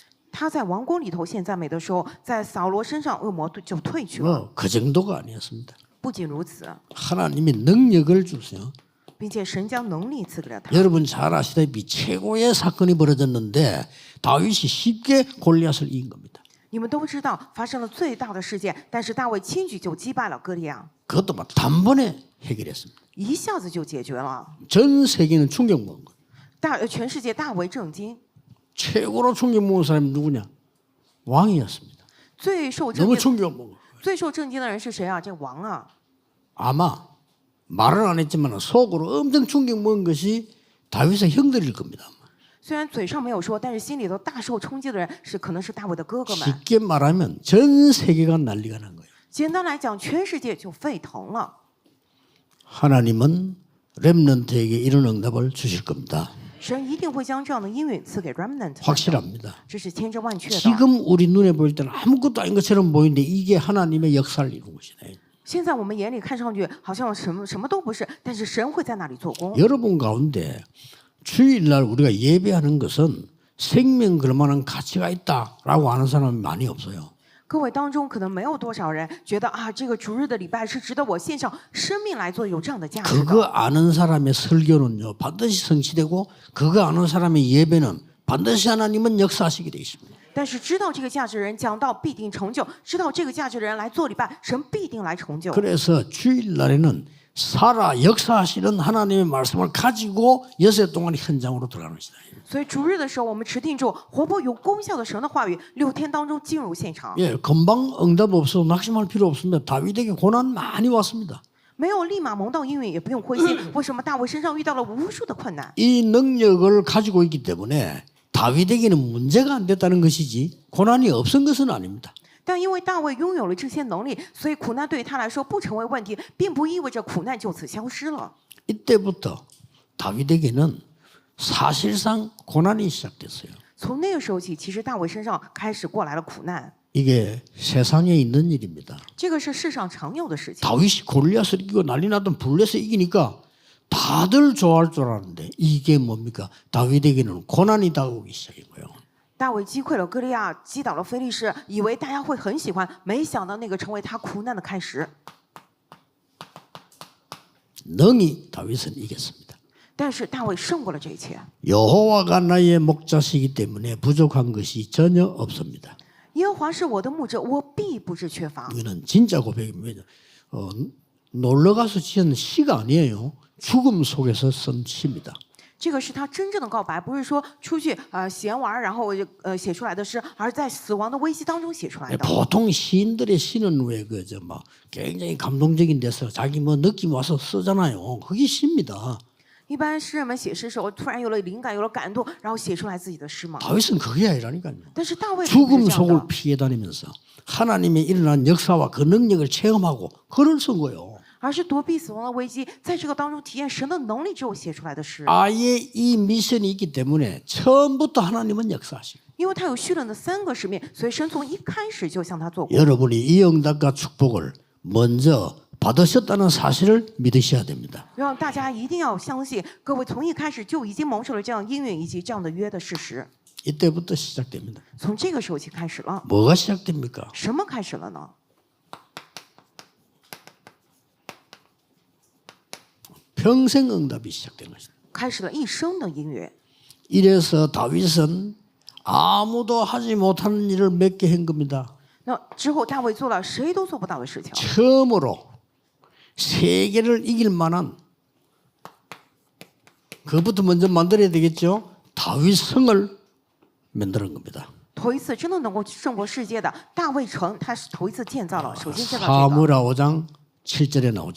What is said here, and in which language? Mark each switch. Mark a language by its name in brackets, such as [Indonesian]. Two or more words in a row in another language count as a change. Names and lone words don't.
[Chinese] 他在王宫里头献赞美的时候，在扫罗身上恶魔就退去了。 [Korean] 그 정도가 아니었습니다. [Chinese] 不仅如此， [Korean] 하나님이 능력을 주세요. [Chinese] 并且神将能力赐给了他。 [Korean] 여러분 잘 아시다시피 최고의 사건이 벌어졌는데 다윗이 쉽게 골리앗을 이긴 겁니다. [Chinese] 你们都知道发生了最大的事件，但是大卫轻举就击败了歌利亚， [Korean] 그것도 막 단번에 해결했습니다. [Chinese] 一下子就解决了。 [Korean] 전 세계는 충격 먹은 거예요. [Chinese] 全世界大为震惊。 [Korean] 최고로 충격 먹은 사람이 누구냐? 왕이었습니다. [Chinese] 最受震 [Korean] 너무 [Chinese] 惊、 [Korean] 충격 먹은 거예요. [Chinese] 最受震惊的人是谁啊？这王啊！ [Korean] 아마 말은 안 했지만 속으로 엄청 충격 먹은 것이 다윗의 형들일 겁니다. [Chinese] 虽然嘴上没有说，但是心里头大受冲击的人可能是大卫的哥哥们。 [Korean] 쉽게 말하면 전 세계가 난리가 난 거예요. [Chinese] 简单来讲，全世界就沸腾了。 [Korean] 하나님은 렘넌트에게 이런 응답을 주실 겁니다. [Chinese] 神一定会将这样的应允赐给 remnant， [Korean] 확실합니다. [Chinese] 这是千真万确的。 [Korean] 지금 우리 눈에 보일 때는 아무것도 아닌 것처럼 보이는데 이게 하나님의 역사를 이루는 것이네. [Chinese] 现在我们眼里看上去好像什么都不是，但是神会在那里做工。 [Korean] 여러분 가운데 주일날 우리가 예배하는 것은 생명 그럴 만한 가치가 있다라고 하는 사람이 많이 없어요. [Chinese] 各位当中可能没有多少人觉得啊，这个主日的礼拜是值得我献上生命来做，有这样的价值 [Korean] 그거 [Chinese] 的。 [Korean] 아는 사람의 설교는요 반드시 성취되고 그거 아는 사람의 예배는 반드시 하나님은 역사하시게 되어 있습니다. [Chinese] 但是知道这个价值的人讲道必定成就，知道这个价值的人来做礼拜，神必定来成就。 [Korean] 그래서 주일날에는 살아 역사하시는 하나님의 말씀을 가지고 여세 동안 현장으로 들어가는 것이다. [Chinese] 所以主日的时候，我们持定住活泼有功效的神的话语，6天当中进入现场。 [Korean] 예, 금방 응답 없어도 낙심할 필요 없습니다. 다윗에게 고난 많이 왔습니다. [Chinese] 没有立马蒙到应允，也不用灰心。为什么大卫身上遇到了无数的困难？ [Korean] 이 능력을 가지고 있기 때문에 다윗에게는 문제가 안 됐다는 것이지 고난이 없은 것은 아닙니다. [Chinese] 但因为大卫拥有了这些能力，所以苦难对于他来说不成为问题，并不意味着苦难就此消失了。 [Korean] 이때부터 다윗에게는 사실상 고난이 시작됐어요. [Chinese] 从那个时候起，其实大卫身上开始过来了苦难， [Korean] 이게 세상에 있는 일입니다. [Chinese] 这个是世上常有的事情。 [Korean] 다윗이 골리앗을 이기고 난리 났던 블레셋 이기니까 다들 좋아할 줄 알았는데 이게 뭡니까? 다윗에게는 고난이 다가오기 시작한 거예요. [Chinese] 大卫击溃了歌利亚，击倒了非利士，以为大家会很喜欢，没想到那个成为他苦难的开始。 [Korean] 능히 다윗은 이겼습니다. [Chinese] 但是大卫胜过了这一切。 [Korean] 여호와가 나의 목자시기 때문에 부족한 것이 전혀 없습니다. [Chinese] 耶和华是我的牧者，我必不致缺乏。 [Korean] 이거는 진짜 고백입니다. 놀러 가서 지은 시가 아니에요. 죽음 속에서 쓴 시입니다. [Chinese] 这个是他真正的告白，不是说出去闲玩然后写出来的诗，而在死亡的危机当中写出来的。 [Korean] 보통 시인들의 시는 왜 그저 막 굉장히 감동적인 데서 자기 뭐 느낌 와서 쓰잖아요. 그게 시입니다. [Chinese] 一般诗人们写诗的时候，突然有了灵感，有了感动，然后写出来自己的诗嘛。 [Korean] 다윗은 그게 아니라니까요. [Chinese] 但是大卫并不 [Korean] 죽음 [Chinese] 是这样 [Korean] 속을 [Chinese] 的， [Korean] 피해 다니면서 하나님의 일어난 역사와 그 능력을 체험하고 글을 쓴 거예요. [Chinese] 而是躲避死亡的危机，在这个当中体验神的能力之后写出来的诗。 [Korean] 아예 이 미션이 있기 때문에 처음부터 하나님은 역사하시고 [Chinese] 因为他有虚冷的3个使命，所以神从一开始就向他做过。 [Korean] 여러분이 이 응답과 축복을 먼저 받으셨다는 사실을 믿으셔야 됩니다. [Chinese] 让大家一定要相信，各位从一开始就已经蒙受了这样应允以及这样的约的事实。 [Korean] 이때부터 시작됩니다. [Chinese] 从这个时候起开始了， [Korean] 뭐가 시작됩니까? [Chinese] 什么开始了呢？ [Korean] 평생 응답이 시작된 것입니다. [Chinese] 开始了一生的应允。 [Korean] 이래서 다윗은 아무도 하지 못하는 일을 몇 개 한 겁니다. [Chinese] 那之后大卫做了谁都做不到的事情， [Korean] 처음으로 세계를 이길 만한 그것부터 먼저 만들어야 되겠죠. 다윗 성을 만드는 겁니다. [Chinese] 头一次真的能够胜过世界的大卫城，他是头一次建造了，首先建造这个 [Korean] 사무엘하 5장 7절에 나오죠.